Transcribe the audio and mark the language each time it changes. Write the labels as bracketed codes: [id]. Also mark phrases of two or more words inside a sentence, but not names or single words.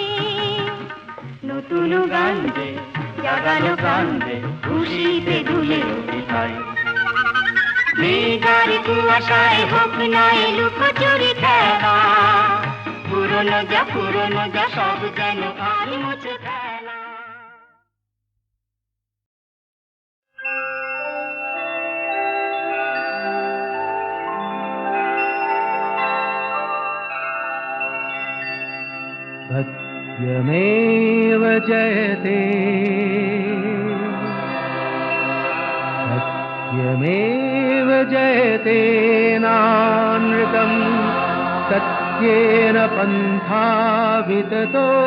[bn] নতুন গান যে জাগালো প্রাণ যে, খুশিতে দুলে উঠিতাই। মেঘার কুয়াশায় হোক না লুকোচুরি খেলা, পুরনো যা সব যেন আর মুছে ফেলা। [sa] सत्यमेव जयते सत्यमेव जयते नानृतम् सत्येन पन्था विततो